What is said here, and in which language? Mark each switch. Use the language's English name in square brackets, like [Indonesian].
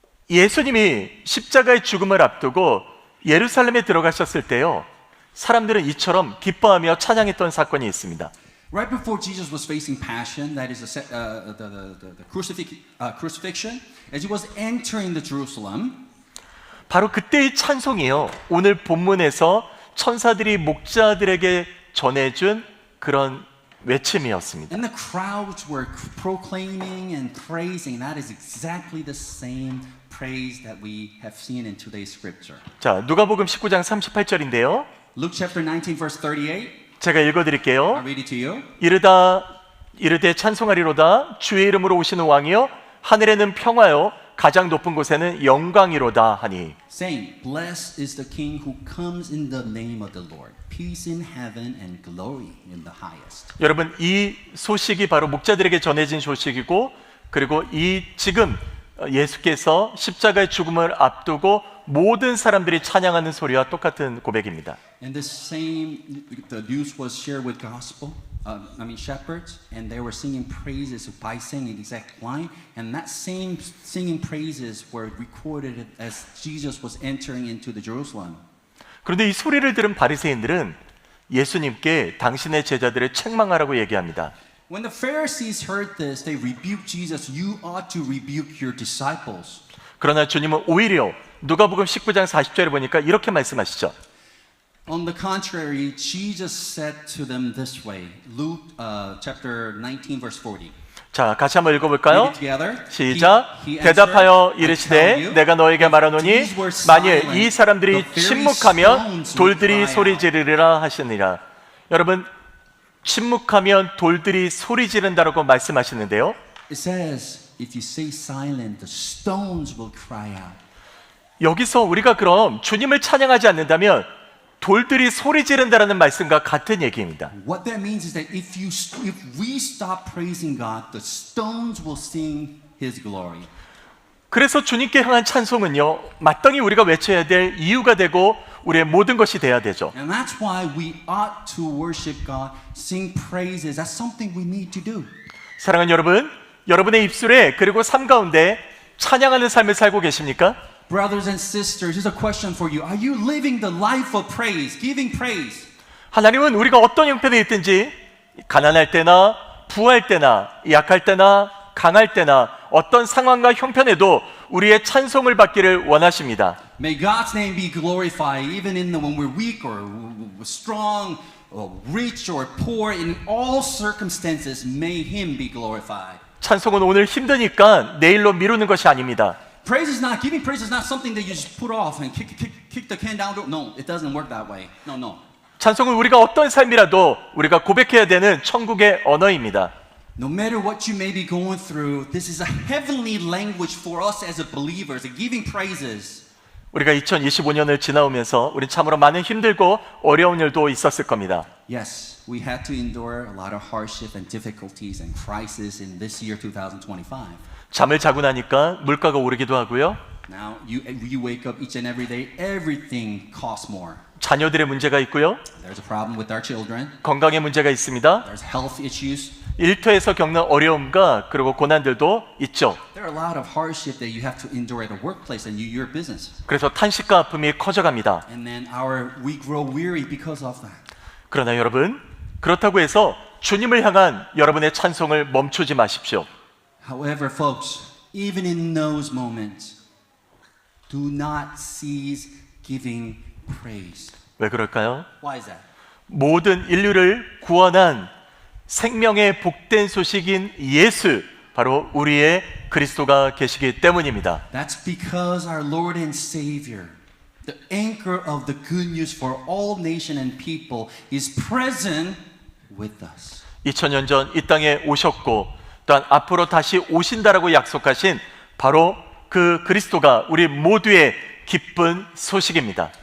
[Korean] 예수님이 십자가의 죽음을 앞두고 예루살렘에 들어가셨을 때요, 사람들은 이처럼 기뻐하며 찬양했던 사건이 있습니다. [English] Right before Jesus was facing passion, that is the crucifixion, as he was entering the Jerusalem, [Korean] 바로 그때의 찬송이요, 오늘 본문에서 천사들이 목자들에게 전해준 그런 외침이었습니다. [English] and the crowds were proclaiming and praising. That is exactly the same praise that we have seen in today's scripture. [Korean] 자, 누가복음 19장 38절인데요. [English] Luke chapter 19 verse 38. [Korean] 제가 읽어드릴게요. [English] I'll read it to you. [Korean] 이르되 찬송하리로다 주의 이름으로 오시는 왕이여 하늘에는 평화요 가장 높은 곳에는 영광이로다 하니. [English] Saying, blessed is the King who comes in the name of the Lord. Peace in heaven and glory in the highest. [Korean] 여러분, 이 소식이 바로 목자들에게 전해진 소식이고, 그리고 이 지금 예수께서 십자가의 죽음을 앞두고 모든 사람들이 찬양하는 소리와 똑같은 고백입니다. [English] And the news was shared with gospel. shepherds, and they were singing praises by saying the exact line, and that same singing praises were recorded as Jesus was entering into the Jerusalem. [Korean] 그런데 이 소리를 들은 바리새인들은 예수님께 당신의 제자들을 책망하라고 얘기합니다. [English] When the Pharisees heard this, they rebuked Jesus. You ought to rebuke your disciples. [Korean] 그러나 주님은 오히려 누가복음 19장 40절에 보니까 이렇게 말씀하시죠. [English] On the contrary, Jesus said to them this way. Luke chapter 19 verse 40. [Korean] 자, 같이 한번 읽어볼까요? [English] Read it together. [Korean] 시작. [English] He answered, [Korean] 대답하여 [English] I tell [Korean] 이르시되 [English] you, [Korean] 내가 너에게 말하노니 [English] these were [Korean] 만일 [English] silent, [Korean] 이 사람들이 [English] the very [Korean] 침묵하면 [English] stones [Korean] 돌들이 [English] will cry [Korean] 소리 [English] out. [Korean] 지르리라 하시니라. 여러분, 침묵하면 돌들이 소리 지른다라고 말씀하시는데요. [English] It says, if you say silent, the stones will cry out. [Korean] 여기서 우리가 그럼 주님을 찬양하지 않는다면 돌들이 소리 지른다라는 말씀과 같은 얘기입니다. [English] What that means is that if we stop praising God, the stones will sing His glory. [Korean] 그래서 주님께 향한 찬송은요, 마땅히 우리가 외쳐야 될 이유가 되고 우리의 모든 것이 돼야 되죠. [English] And that's why we ought to worship God, sing praises. That's something we need to do. [Korean] 사랑하는 여러분, 여러분의 입술에 그리고 삶 가운데 찬양하는 삶을 살고 계십니까? [English] Brothers and sisters, here's a question for you. Are you living the life of praise, giving praise? [Korean] 하나님은 우리가 어떤 형편에 있든지 가난할 때나 부할 때나 약할 때나 강할 때나 어떤 상황과 형편에도 우리의 찬송을 받기를 원하십니다. [English] May God's name be glorified even in when we're weak or strong or rich or poor. In all circumstances, may Him be glorified. [Korean] 찬송은 오늘 힘드니까 내일로 미루는 것이 아닙니다. [English] Giving praise is not something that you just put off and kick the can down the road. No, it doesn't work that way. No. [Korean] 찬송은 우리가 어떤 삶이라도 우리가 고백해야 되는 천국의 언어입니다. [English] No matter what you may be going through, this is a heavenly language for us as a believers, giving praises. [Korean] 우리가 2025년을 지나오면서 우리 참으로 많은 힘들고 어려운 일도 있었을 겁니다. [English] Yes, we had to endure a lot of hardship and difficulties and crisis in this year 2025. [Korean] 잠을 자고 나니까 물가가 오르기도 하고요. [English] Now, you wake up each and every day, everything costs more. [Korean] 자녀들의 문제가 있고요. [English] There's a problem with our children. [Korean] 건강의 문제가 있습니다. [English] There's health issues. [Korean] 일터에서 겪는 어려움과 그리고 고난들도 있죠. [English] There are a lot of hardship that you have to endure at the workplace and your business. [Korean] 그래서 탄식과 아픔이 커져갑니다. [English] And then we grow weary because of that. [Korean] 그러나 여러분, 그렇다고 해서 주님을 향한 여러분의 찬송을 멈추지 마십시오. [English] However, folks, even in those moments, do not cease giving praise. [Korean] 왜 그럴까요? [English] Why is that? [Korean] 모든 인류를 구원한 생명의 복된 소식인 예수, 바로 우리의 그리스도가 계시기 때문입니다. [English] That's because our Lord and Savior, the anchor of the good news for all nation and people, is present with us. [Korean] 2000년 전 이 땅에 오셨고 또한 앞으로 다시 오신다라고 약속하신 바로 그 그리스도가 우리 모두의 기쁜 소식입니다.